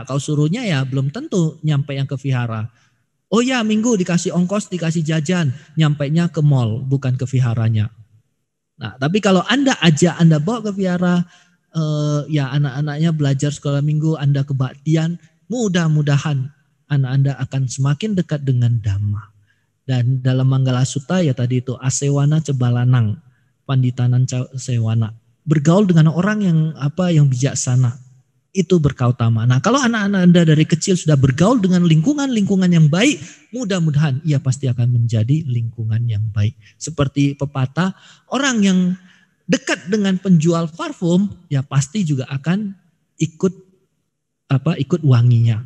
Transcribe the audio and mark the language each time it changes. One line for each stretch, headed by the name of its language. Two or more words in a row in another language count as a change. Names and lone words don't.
Indonesian: Kalau suruhnya ya belum tentu nyampe yang ke vihara. Oh ya minggu dikasih ongkos, dikasih jajan, nyampainya ke mall, bukan ke viharanya. Nah tapi kalau Anda ajak, Anda bawa ke vihara, ya anak-anaknya belajar sekolah minggu, Anda kebaktian, mudah-mudahan anak Anda akan semakin dekat dengan dhamma. Dan dalam Manggala Sutta ya tadi itu
Pali: asewana cebalanang, panditanan sewana,
Indonesian: bergaul dengan orang yang bijaksana, itu berkah utama. Nah kalau anak-anak Anda dari kecil sudah bergaul dengan lingkungan yang baik, mudah-mudahan ia pasti akan menjadi lingkungan yang baik. Seperti pepatah, orang yang dekat dengan penjual parfum ya pasti juga akan ikut wanginya.